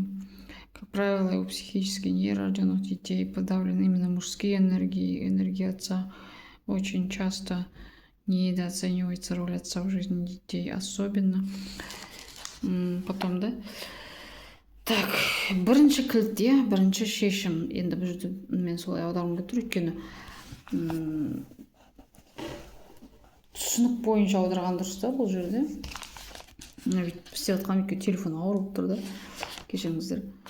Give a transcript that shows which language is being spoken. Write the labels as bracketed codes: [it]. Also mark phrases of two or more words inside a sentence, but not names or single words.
[ru] Как правило, у психически нерожденных детей подавлены именно мужские энергии отца. Очень часто недооценивается роль отца в жизни детей, особенно потом, да? Так, [kk] бірінші кілт, бірінші шешім. Енді бұл жерде мен солай аударғым келіп тұр, өйткені түсінік бойынша аударған дұрыс та бұл жерде. Бүйтіп істеп жатқанмын, өйткені телефон ауырып тұр да. Кешіріңіздер.